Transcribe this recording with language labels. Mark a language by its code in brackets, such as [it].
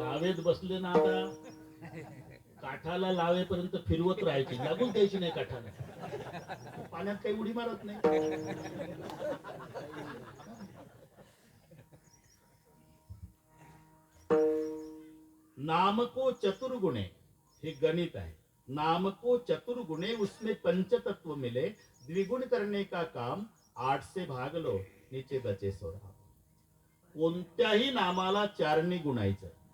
[mr] लावेत बसले ना, आता काठाला लावेपर्यंत फिरवत राहायची, लागून द्यायची नाही काठाला. पाण्यात काही उडी मारत नाही. [hi] नाम को चतुर्गुणे, [mr] हे गणित आहे. [hi] नाम को चतुर्गुणे उसमें पंचतत्व मिले. द्विगुण करने का काम 8 से भाग लो, नीचे बचे 16. [mr] कोणत्याही नामाला 4ने गुणायचं.